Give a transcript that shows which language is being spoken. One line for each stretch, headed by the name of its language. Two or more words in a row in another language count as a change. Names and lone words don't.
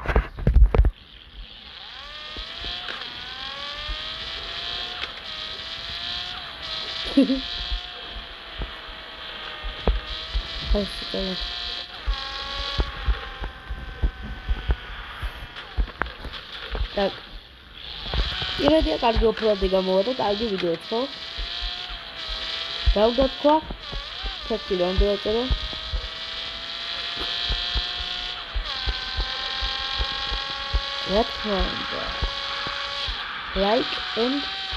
Russian: Спасибо. Так.
Georgian: Иродия კარგი ოფროდი გამოვიდა, კარგი ვიდეო ხო? დავდოთ ხო? ფაქტი რომ დავწერო. What like and